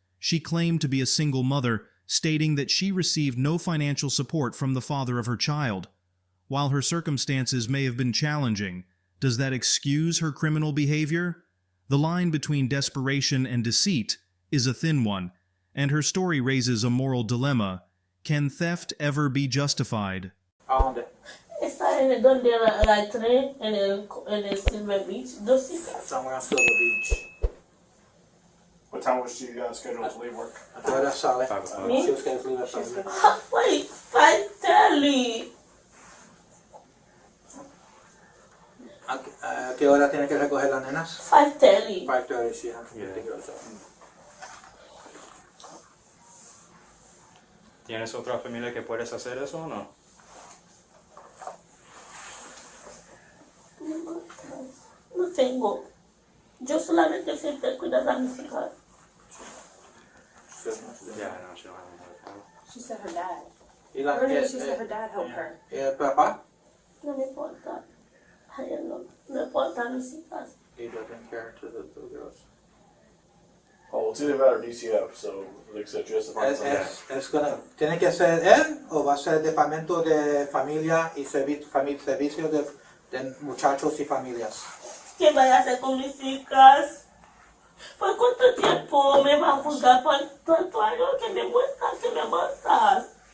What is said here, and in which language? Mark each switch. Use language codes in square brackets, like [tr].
[en] She claimed to be a single mother, stating that she received no financial support from the father of her child. While her circumstances may have been challenging, does that excuse her criminal behavior? The line between desperation and deceit is a thin one, and her story raises a moral dilemma. Can theft ever be justified? [es] ¿A dónde? Está en donde la tren, en el Silver Beach. Dos hijas. [en] Somewhere on Silver Beach. What time was she scheduled to leave work? [es] ¿A qué hora sale? [en] 5 o'clock. She was scheduled to leave at 5. Wait, 5:30. [es] ¿A qué hora tiene que recoger las nenas? 5:30. [en] 5:30. She has to Yeah. pick us up. [es] ¿Tienes otra familia que puedes hacer eso o no? No tengo. Yo solamente siempre cuido a mis hijas. [en] Yeah, I know. She don't have another. She said her dad. [es] ¿Y la [en] Earlier she said her dad helped her. [es] ¿Y el papá? No me importa. A él no me importa mis hijas. [en] He doesn't care to the two girls. Oh, well, it's either that or DCF, so like I said, just the [es] ¿Tiene que ser él o va a ser departamento de familia y servicio de muchachos y familias? ¿Qué voy a hacer con mis hijas? ¿Por cuánto tiempo me va a juzgar por tanto algo que me muestras?